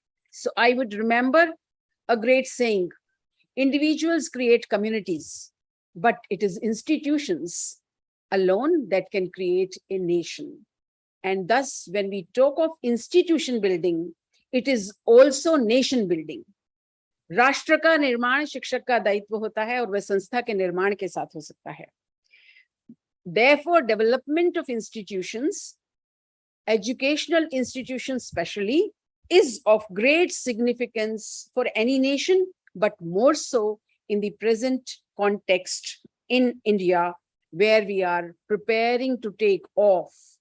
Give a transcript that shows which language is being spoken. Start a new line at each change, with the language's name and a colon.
English: So I would remember a great saying, individuals create communities, but it is institutions alone that can create a nation. And thus, when we talk of institution building, it is also nation building.
Hindi: राष्ट्र का निर्माण शिक्षक का दायित्व होता है और वह संस्था के निर्माण के साथ हो सकता है.
English: Therefore, development of institutions, educational institutions especially, is of great significance for any nation, but more so in the present context in India, where we are preparing to take off.